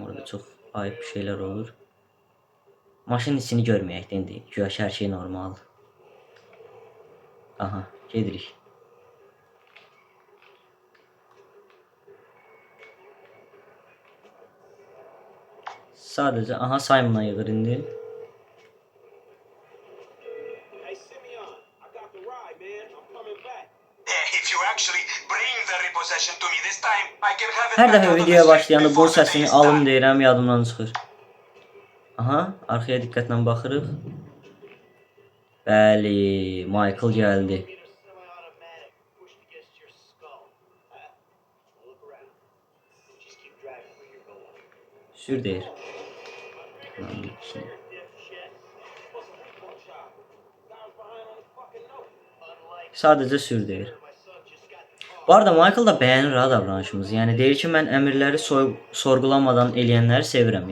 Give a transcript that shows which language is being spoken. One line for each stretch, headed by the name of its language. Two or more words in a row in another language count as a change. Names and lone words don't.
Azerbaijani: Orada çox ayıb bir şeylər olur. Maşının içini görməyək indi. Güya hər şey normal. Aha, gedirik. Sadəcə aha Simon'a yığır indi.
English: Hey, Simeon, I got the ride, man. I'm coming back. If you actually bring the repossession to me this time, I can have it
Azerbaijani: Hər
English: back
Azerbaijani: dəfə
English: out of the
Azerbaijani: videoya
English: street
Azerbaijani: başlayanda
English: before
Azerbaijani: bu
English: the day
Azerbaijani: səsini
English: is
Azerbaijani: alım
English: done.
Azerbaijani: deyirəm, yadımdan çıxır. Aha, arxaya diqqətlə baxırıq. Bəli, Michael gəldi.
English: Semi-automatic pushed against your skull. Look around. Just keep driving where you're going.
Azerbaijani: Sür deyir. Sadəcə sür deyir. Bu arada Michael da bəyənir ha davranışımızı. Yəni deyir ki, mən əmrləri sorğulamadan eləyənləri sevirəm.